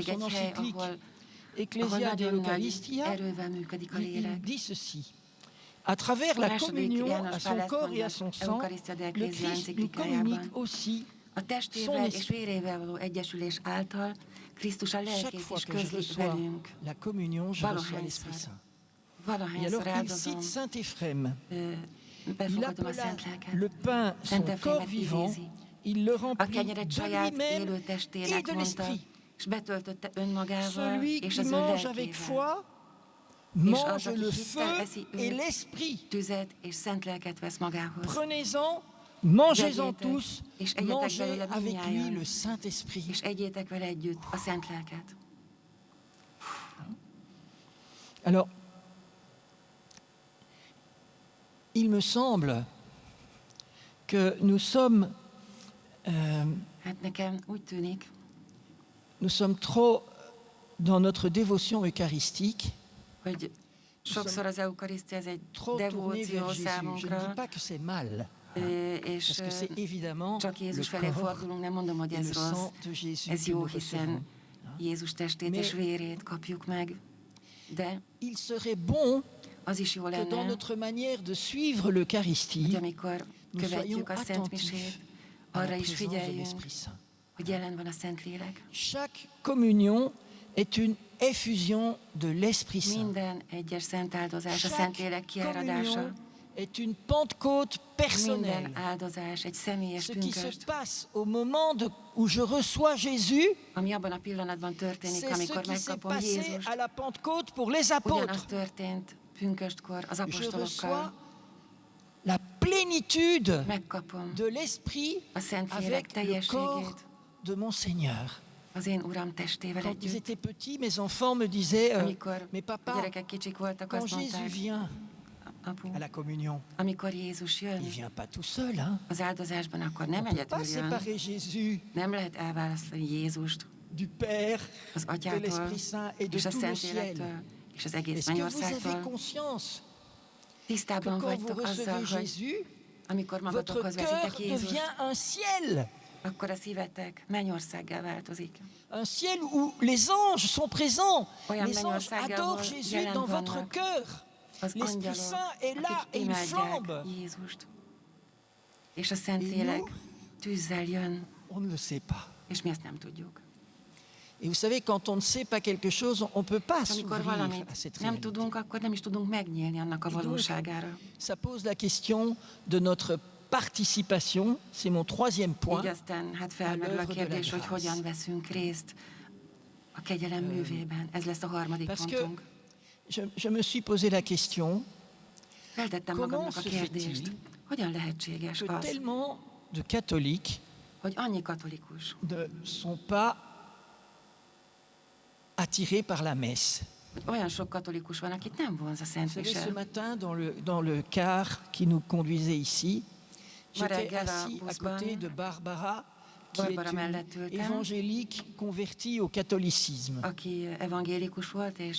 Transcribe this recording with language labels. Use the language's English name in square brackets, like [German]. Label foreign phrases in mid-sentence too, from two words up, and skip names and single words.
[French] son [Hungarian] egy hely, [French] encyclique [Hungarian] ahol [French] Ecclesia de [Hungarian] nagyon nagy [French] l'Eucharistia, [Hungarian] erővel működik a [French] il [Hungarian] lélek. [French] dit ceci. À travers la [Hungarian] Második [French] communion [Hungarian] János [French] à son [Hungarian] Pál ezt [French] corps et à [Hungarian] mondja [French] son sang, Eucharistia de le Ecclesia Christ nous [Hungarian] enciklikájában. [French] communique aussi [Hungarian] A [French] son [Hungarian] testével és [French] esprit. [Hungarian] vérével való egyesülés által Krisztus a [French] Chaque [Hungarian] lelkét [French] fois [Hungarian] is [French] que je [Hungarian] közli [French] reçois [Hungarian] velünk. [French] la communion, je reçois [Hungarian] Valahányszor, [French] l'Esprit Saint. Et [Hungarian] valahányszor [French] alors qu'il cite [Hungarian] áldozom, [French] Saint Éphrem, il [Hungarian] befogadom a [French] appela [Hungarian] Szent Lelket. [French] le pain son [Hungarian] Szent [French] corps [Hungarian] Efrémet [French] vivant, [Hungarian] idézi. [French] il le [Hungarian] A [French] remplit [Hungarian] kenyeret [French] de [Hungarian] saját [French] lui-même [Hungarian] élő [French] et [Hungarian] testének [French] de [Hungarian] mondta, [French] l'Esprit. [Hungarian] és betöltötte önmagával [French] Celui [Hungarian] és [French] qui [Hungarian] az ő [French] mange avec [Hungarian] lelkével. [French] foi [Hungarian] És az, [French] mange [Hungarian] aki [French] le [Hungarian] hittel [French] feu [Hungarian] eszi [French] et [Hungarian] őt, [French] l'Esprit. [Hungarian] tüzet és szent lelket vesz magához. [French] Prenez-en, mangez-en [Hungarian] Vegyétek, [French] tous, [Hungarian] és egyetek [French] mangez [Hungarian] belőle [French] avec lui [Hungarian] mindnyájan, [French] le Saint-Esprit. [Hungarian] és egyétek vele együtt a szent lelket. [French] Alors, il me semble que nous sommes, [Hungarian] Hát nekem úgy tűnik, [French] nous sommes trop dans notre dévotion eucharistique, [Hungarian] hogy sokszor az eukarisztia ez egy [French] trop tournés [Hungarian] devóció [French] vers Jésus. Je ne dis [Hungarian] számunkra, [French] pas que c'est mal, [Hungarian] és [French] parce que c'est évidemment [Hungarian] csak [French] le [Hungarian] Jézus felé [French] corps [Hungarian] fordulunk, nem mondom, hogy [French] et le [Hungarian] ez rossz. [French] sang de Jésus [Hungarian] Ez [French] que [Hungarian] jó, [French] nous [Hungarian] hiszen [French] recevons. [Hungarian] Jézus testét [French] Mais- [Hungarian] és vérét kapjuk meg, de [French] Il serait bon [Hungarian] az is jó [French] que dans [Hungarian] lenne, [French] notre manière de suivre [Hungarian] hogy [French] l'Eucharistie, [Hungarian] amikor [French] nous [Hungarian] követjük [French] soyons [Hungarian] a Szent [French] attentifs [Hungarian] Misét, [French] à la [Hungarian] arra is [French] présence de [Hungarian] figyeljünk, [French] l'Esprit Saint. [Hungarian] hogy jelen van a Szentlélek. [French] Chaque communion est une effusion de l'Esprit Saint. [Hungarian] Minden egyes szent áldozás a [French] Chaque [Hungarian] Szentlélek kiáradása, [French] communion est une Pentecôte personnelle. [Hungarian] minden áldozás egy személyes [French] Ce qui se [Hungarian] pünköst, [French] passe au moment où je reçois Jésus, [Hungarian] ami abban a pillanatban történik, [French] c'est ce [Hungarian] amikor [French] qui s'est [Hungarian] megkapom [French] passé [Hungarian] Jézust. [French] à la Pentecôte pour les [Hungarian] Ugyanaz [French] apôtres. [Hungarian] történt pünköstkor az [French] Je reçois [Hungarian] apostolokkal. [French] la plénitude [Hungarian] Megkapom [French] de l'Esprit [Hungarian] a Szentlélek [French] avec le corps [Hungarian] teljességét [French] de mon Seigneur. [Hungarian] az én Uram testével [French] Quand ils [Hungarian] együtt. [French] étaient petits, mes enfants me disaient, [Hungarian] Amikor [French] mais [Hungarian] a [French] papa, [Hungarian] gyerekek kicsik voltak, [French] quand [Hungarian] azt [French] Jésus [Hungarian] mondták, [French] vient [Hungarian] apu, [French] à la communion, [Hungarian] amikor Jézus jön [French] il vient pas tout seul. Hein? [Hungarian] az áldozásban, akkor [French] On [Hungarian] nem [French] ne peut pas [Hungarian] egyedül jön. [French] séparer Jésus [Hungarian] Nem lehet elválasztani Jézust [French] du Père, [Hungarian] az [French] de [Hungarian] Atyától, [French] l'Esprit Saint et de [Hungarian] és a [French] tout le ciel. [Hungarian] Szentlélektől, és az egész [French] Est-ce que vous avez [Hungarian] mennyországtól. [French] conscience que [Hungarian] Tisztában [French] quand vous [Hungarian] vagytok azzal, [French] recevez [Hungarian] hogy [French] Jésus, [Hungarian] amikor [French] votre [Hungarian] magatokhoz [French] cœur [Hungarian] veszitek Jézust, [French] devient un ciel? [Hungarian] akkor a szívetek mennyországgá változik. [French] Un ciel où les anges sont présents. [Hungarian] Olyan [French] Les anges [Hungarian] mennyország, [French] adorent [Hungarian] ahol [French] Jésus [Hungarian] jelen [French] dans votre [Hungarian] vannak [French] cœur. [Hungarian] az [French] L'Esprit [Hungarian] angyalok, [French] Saint est là [Hungarian] akik [French] et il flambe. [Hungarian] imádják Jézust. És a Szentlélek tűzzel jön, [French] On ne le sait pas. [Hungarian] és mi ezt nem tudjuk. [French] Et vous savez, quand on ne sait pas quelque chose, on ne peut pas [Hungarian] És amikor [French] s'ouvrir à [Hungarian] valamit [French] cette [Hungarian] nem [French] réalité. [Hungarian] tudunk, akkor nem is tudunk megnyílni annak a [French] Et donc, [Hungarian] valóságára. [French] ça pose la question de notre participation, c'est mon troisième point, [Hungarian] Így aztán hát felmerül a kérdés, hogy hogyan veszünk részt a kegyelem művében. Ez lesz a harmadik [French] parce que [Hungarian] pontunk. [French] je me suis posé la question [Hungarian] Feltettem [French] comment [Hungarian] magamnak a [French] se [Hungarian] kérdést, [French] fait-il [Hungarian] hogyan lehetséges [French] que [Hungarian] az, [French] tellement de catholiques [Hungarian] hogy annyi katolikus [French] ne sont pas attirés par la messe. [Hungarian] hogy olyan sok katolikus van, akit nem vonz a [French] Vous savez, ce [Hungarian] Szentmise. [French] matin, dans le car qui nous conduisait ici, j'étais [Hungarian] reggel a [French] assis à [Hungarian] buszban [French] côté de Barbara, qui [Hungarian] Barbara [French] est [Hungarian] mellett [French] une [Hungarian] ültem. [French] évangélique convertie au catholicisme. [Hungarian] Aki evangélikus volt és